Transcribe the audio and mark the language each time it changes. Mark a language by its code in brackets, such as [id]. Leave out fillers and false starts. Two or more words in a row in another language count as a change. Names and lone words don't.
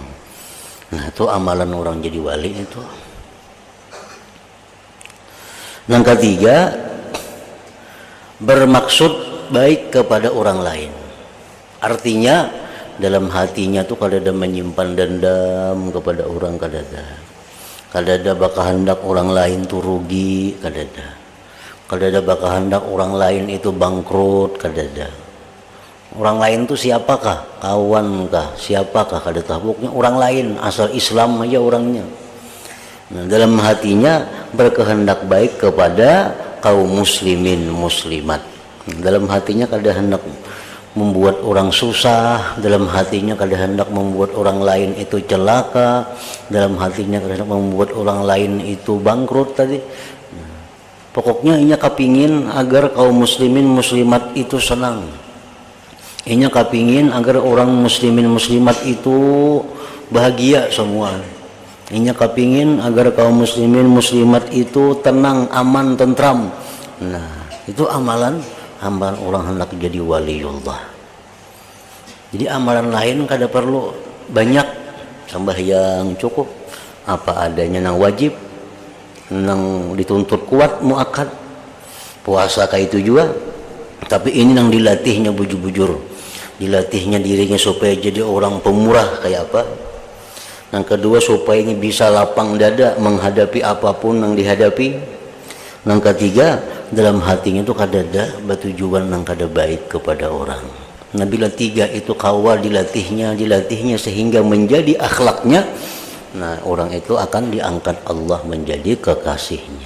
[id] Nah, itu amalan orang jadi wali itu. Yang ketiga, bermaksud baik kepada orang lain. [bjn] Artinya dalam hatinya tuh kadada menyimpan dendam kepada orang, kadada bakal hendak orang lain tuh rugi, kadada bakal hendak orang lain itu bangkrut, kadada. Orang lain tuh siapakah? Kawan kah? Siapakah? Kadada. [id] Pokoknya orang lain, asal Islam aja orangnya. Nah, dalam hatinya berkehendak baik kepada kaum muslimin muslimat. [bjn] Dalam hatinya kada hendak membuat orang susah, dalam hatinya kada hendak membuat orang lain itu celaka, dalam hatinya kada hendak membuat orang lain itu bangkrut tadi. Pokoknya inya kepingin agar kaum muslimin muslimat itu senang. Inya kepingin agar orang muslimin muslimat itu bahagia semua. Inya kepingin agar kaum muslimin muslimat itu tenang, aman, tentram. [id] Nah, itu amalan orang hendak jadi waliullah. [bjn] Jadi amalan lain kada perlu banyak, sembahyang cukup, apa adanya nang wajib, nang dituntut kuat muakkad, puasa kayak itu juga. Tapi ini nang dilatihnya bujur-bujur, dilatihnya dirinya supaya jadi orang pemurah kayak apa. [id] Yang kedua supaya ini bisa lapang dada menghadapi apapun yang dihadapi. [bjn] Yang ketiga dalam hatinya itu kadada bertujuan yang kada baik kepada orang. Nah bila tiga itu kawal dilatihnya sehingga menjadi akhlaknya, nah orang itu akan diangkat Allah menjadi kekasihnya.